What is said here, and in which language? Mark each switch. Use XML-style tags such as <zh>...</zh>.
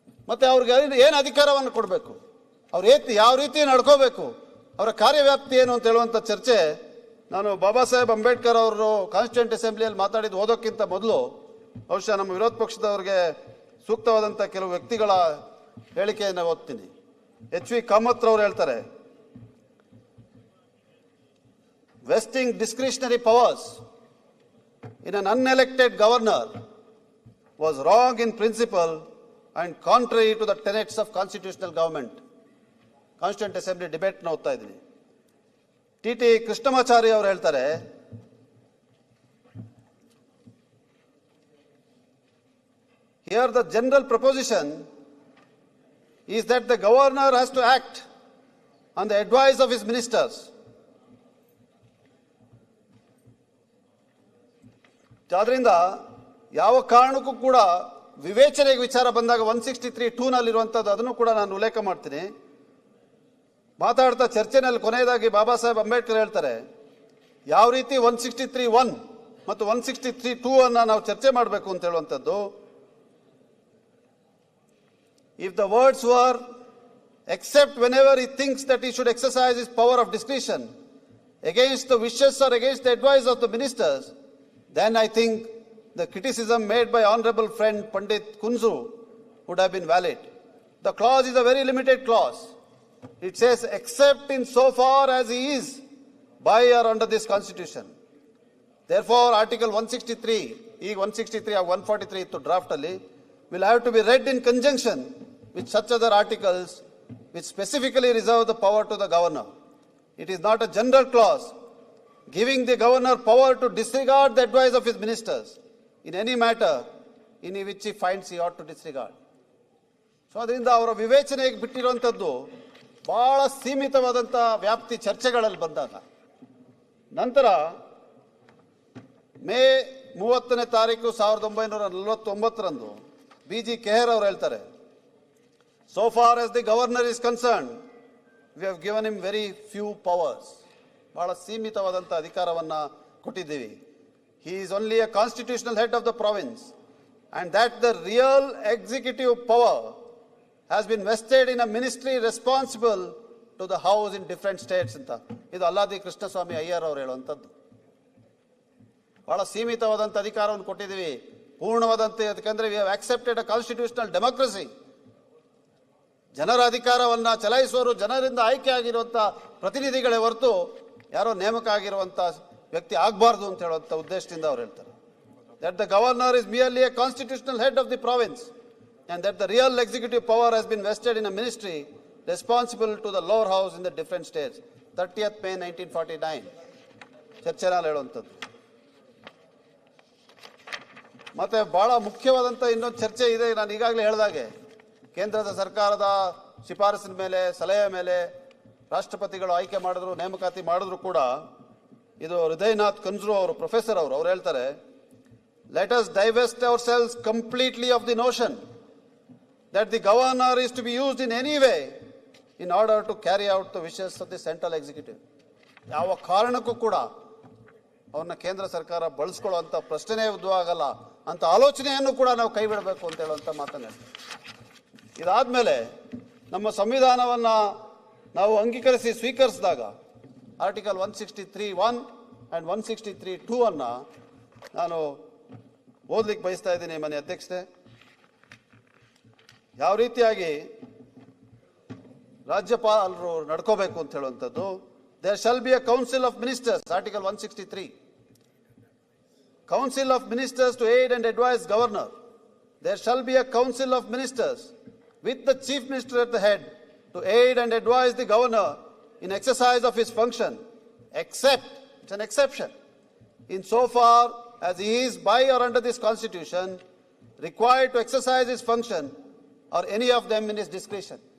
<kn>ಮತ್ತೆ ಅವ್ರಿಗೆ ಏನು ಅಧಿಕಾರವನ್ನು ಕೊಡಬೇಕು, ಅವ್ರು ಯಾವ ರೀತಿ ನಡ್ಕೋಬೇಕು, ಅವರ ಕಾರ್ಯವ್ಯಾಪ್ತಿ ಏನು ಅಂತ ಹೇಳುವಂಥ ಚರ್ಚೆ ನಾನು ಬಾಬಾ ಸಾಹೇಬ್ ಅಂಬೇಡ್ಕರ್ ಅವರು ಕಾನ್ಸ್ಟಿಟ್ಯೂಂಟ್ ಅಸೆಂಬ್ಲಿಯಲ್ಲಿ ಮಾತಾಡಿದ್ದು ಓದೋಕ್ಕಿಂತ ಮೊದಲು ಬಹುಶಃ ನಮ್ಮ ವಿರೋಧ ಪಕ್ಷದವ್ರಿಗೆ ಸೂಕ್ತವಾದಂಥ ಕೆಲವು ವ್ಯಕ್ತಿಗಳ ಹೇಳಿಕೆಯನ್ನು ಓದ್ತೀನಿ. ಎಚ್.ವಿ. ಕಾಮತ್ ಅವರು ಹೇಳ್ತಾರೆ,</kn> <en>vesting discretionary powers in an unelected governor was wrong in principle and contrary to the tenets of constitutional government.</en> <kn>Constituent assembly debate ಓದ್ತಾ ಇದ್ದೀನಿ.</kn> <en>T Krishnamachari</en> <kn>ಅವರು ಹೇಳ್ತಾರೆ,</kn> <en>here the general proposition is that the governor has to act on the advice of his ministers.</en> <kn>ಆದ್ರಿಂದ ಯಾವ ಕಾರಣಕ್ಕೂ ಕೂಡ ವಿವೇಚನೆಗೆ ವಿಚಾರ ಬಂದಾಗ 163(2) ನಲ್ಲಿರುವಂಥದ್ದು ಅದನ್ನು ಕೂಡ ನಾನು ಉಲ್ಲೇಖ ಮಾಡ್ತೀನಿ. ಮಾತಾಡ್ತಾ ಚರ್ಚೆನಲ್ಲಿ ಕೊನೆಯದಾಗಿ ಬಾಬಾ ಸಾಹೇಬ್ ಅಂಬೇಡ್ಕರ್ ಹೇಳ್ತಾರೆ, ಯಾವ ರೀತಿ 163(1) ಮತ್ತು 163(2) ಅನ್ನ ನಾವು ಚರ್ಚೆ ಮಾಡಬೇಕು ಅಂತ ಹೇಳುವಂಥದ್ದು.</kn> <en>If the words were except whenever he thinks that he should exercise his power of discretion against the wishes or against the advice of the ministers, then I think the criticism made by honorable friend Pandit Kunzu would have been valid. The clause is a very limited clause. It says, except in so far as he is by or under this constitution. Therefore, Article 163,</en> <kn>ಈಗ 163 or 143 ಇತ್ತು draft ಅಲ್ಲಿ,</kn> <en>will have to be read in conjunction with such other articles which specifically reserve the power to the governor. It is not a general clause giving the governor power to disregard the advice of his ministers in any matter in which he finds he ought to disregard.</en> <kn>So ಅದರಿಂದ ಅವರ ವಿವೇಚನೆಗೆ ಬಿಟ್ಟಿರುವಂಥದ್ದು ಬಹಳ ಸೀಮಿತವಾದಂಥ ವ್ಯಾಪ್ತಿ ಚರ್ಚೆಗಳಲ್ಲಿ ಬಂದಾಗ. ನಂತರ ಮೇ 30ನೇ ತಾರೀಕು 1949ರಂದು BG.</kn> <en>ಕೆಹರ್</en> <kn>ಅವರು ಹೇಳ್ತಾರೆ,</kn> <en>so far as the governor is concerned, we have given him very few powers.</en> <kn>ಬಹಳ ಸೀಮಿತವಾದಂಥ ಅಧಿಕಾರವನ್ನು ಕೊಟ್ಟಿದ್ದೀವಿ.</kn> <en>He is only a constitutional head of the province, and that the real executive power has been vested in a ministry responsible to the house in different states ಅಂತ.</en> <kn>ಇದು ಅಲ್ಲಾದಿ ಕೃಷ್ಣಸ್ವಾಮಿ ಅಯ್ಯರ್ ಅವರು ಹೇಳುವಂಥದ್ದು. ಬಹಳ ಸೀಮಿತವಾದಂಥ ಅಧಿಕಾರವನ್ನು ಕೊಟ್ಟಿದ್ದೀವಿ, ಪೂರ್ಣವಾದಂಥ, ಯಾಕಂದ್ರೆ</kn> <en>We have accepted a constitutional democracy.</en> <kn>ಜನರ ಅಧಿಕಾರವನ್ನು ಚಲಾಯಿಸುವವರು ಜನರಿಂದ ಆಯ್ಕೆ ಆಗಿರುವಂಥ ಪ್ರತಿನಿಧಿಗಳೇ ಹೊರತು ಯಾರೋ ನೇಮಕ ಆಗಿರುವಂಥ ವ್ಯಕ್ತಿ ಆಗಬಾರ್ದು ಅಂತ ಹೇಳುವಂಥ ಉದ್ದೇಶದಿಂದ ಅವ್ರು ಹೇಳ್ತಾರೆ.</kn> <en>That the governor is merely a constitutional head of the province and that the real executive power has been vested in a ministry responsible to the lower house in the different states.</en> <kn>30th May 1949 ಚರ್ಚೆನಲ್ಲಿ ಹೇಳುವಂಥದ್ದು. ಮತ್ತೆ ಬಹಳ ಮುಖ್ಯವಾದಂಥ ಇನ್ನೊಂದು ಚರ್ಚೆ ಇದೆ. ನಾನು ಈಗಾಗಲೇ ಹೇಳಿದಾಗೆ ಕೇಂದ್ರದ ಸರ್ಕಾರದ ಶಿಫಾರಸಿನ ಮೇಲೆ, ಸಲಹೆ ಮೇಲೆ ರಾಷ್ಟ್ರಪತಿಗಳು ಆಯ್ಕೆ ಮಾಡಿದ್ರು, ನೇಮಕಾತಿ ಮಾಡಿದ್ರು ಕೂಡ ಇದು ಹೃದಯನಾಥ್ ಕನ್ಜ್ರು ಅವರು, ಪ್ರೊಫೆಸರ್ ಅವರು ಹೇಳ್ತಾರೆ,</kn> <en>let us divest ourselves completely of the notion that the governor is to be used in any way in order to carry out the wishes of the central executive.</en> <kn>ಯಾವ ಕಾರಣಕ್ಕೂ ಕೂಡ ಅವನ್ನ ಕೇಂದ್ರ ಸರ್ಕಾರ ಬಳಸ್ಕೊಳ್ಳುವಂಥ ಪ್ರಶ್ನೆ ಉದ್ಭವ ಆಗಲ್ಲ ಅಂತ ಆಲೋಚನೆಯನ್ನು ಕೂಡ ನಾವು ಕೈ ಬಿಡಬೇಕು ಅಂತ ಹೇಳುವಂಥ ಮಾತನ್ನ ಹೇಳ್ತಾರೆ. ಇದಾದ್ಮೇಲೆ ನಮ್ಮ ಸಂವಿಧಾನವನ್ನು ನಾವು ಅಂಗೀಕರಿಸಿ ಸ್ವೀಕರಿಸಿದಾಗ ಆರ್ಟಿಕಲ್ 163(1) ಆ್ಯಂಡ್ 163(2) ಅನ್ನು ನಾನು ಓದ್ಲಿಕ್ಕೆ ಬಯಸ್ತಾ ಇದ್ದೀನಿ ಮನೆ ಅಧ್ಯಕ್ಷತೆ. ಯಾವ ರೀತಿಯಾಗಿ ರಾಜ್ಯಪಾಲರು ನಡ್ಕೋಬೇಕು ಅಂತ ಹೇಳುವಂಥದ್ದು.</kn> <en>There shall be a council of ministers, article 163. Council of ministers to aid and advise governor. There shall be a council of ministers with the chief minister at the head to aid and advise the governor in exercise of his function, except, it's an exception, in so far as he is by or under this constitution required to exercise his function or any of them in his discretion.</en>